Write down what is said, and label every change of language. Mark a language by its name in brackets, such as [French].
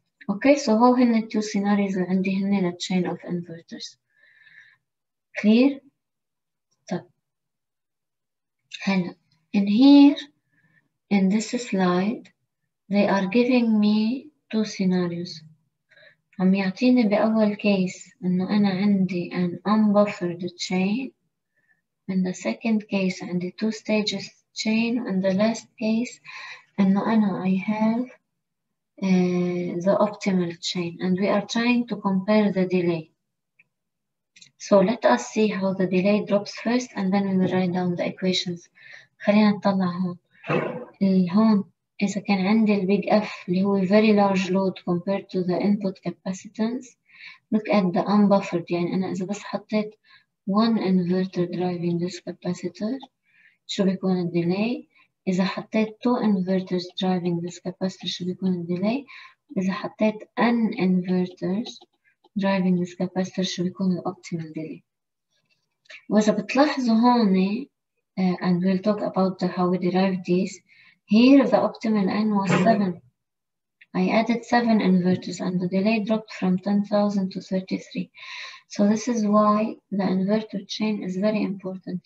[English] Okay, so [Arabic] هو هن [English] two scenarios [Arabic] اللي عندي هن [English] chain of inverters. Clear? [Arabic] طب هلا [English] in here in this slide they are giving me two scenarios. [Arabic] عم يعطيني بأول case إنه أنا عندي [English] an unbuffered chain. In the second case عندي two stages chain. In the last case [Arabic] إنه أنا [English] I have the optimal chain, and we are trying to compare the delay. So let us see how the delay drops first, and then we will write down the equations. [Arabic] خلينا نطلع هون. هون إذا كان عندي البيج F اللي هو [English] very large load compared to the input capacitance. Look at the unbuffered. [Arabic] يعني أنا إذا بس حطيت [English] one inverter driving this capacitor [Arabic] شو بيكون الديلي؟ إذا حطيت [English] two inverters driving this capacitor [Arabic] شو بيكون الديلي؟ إذا حطيت [English] n inverters driving this capacitor [Arabic] شو بيكون الoptimal delay. وإذا بتلاحظوا هون [English] and we'll talk about how we derived these. Here the optimal n was 7. I added 7 inverters and the delay dropped from 10,000 to 33. So this is why the inverter chain is very important.